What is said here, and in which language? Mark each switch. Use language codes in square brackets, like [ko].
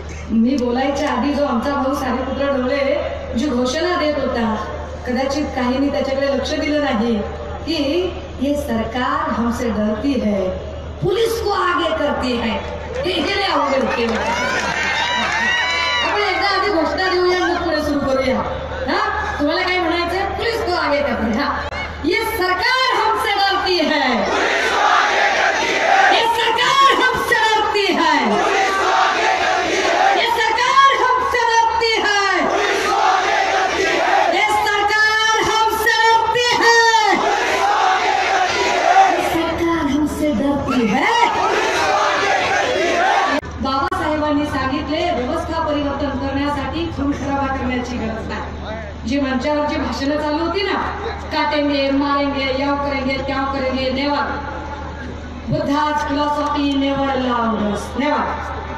[mr] मी बोलायच्या आधी जो आमचा भाऊ सारीपुत्र ढोले जी घोषणा देत होता, कदाचित काहींनी त्याच्याकडे लक्ष दिलं नाही कि [hi] ये सरकार हमसे डरती है, पुलिस को आगे करती है। [mr] हे अवघड केलं। आपण एकदा आधी घोषणा देऊया, मग पुढे सुरू करूया। हा, तुम्हाला काय म्हणायचंय? [hi] पुलिस को आगे करती है। ये सरकार हमसे डरती है, ये सरकार हमसे डरती है, ये सरकार हमसे डरती है, ये सरकार हमसे डरती है, सरकार हमसे डरती है। [mr] बाबासाहेबांनी सांगितले व्यवस्था परिवर्तन करण्यासाठी खून खराबा करण्याची गरज नाही। जी मंचावरची भाषणं चालू होती ना, [hi] काटेंगे मारेंगे [mr] याव करेंगे त्याव करेंगे, [en] Never Buddha's philosophy never allowed us, never.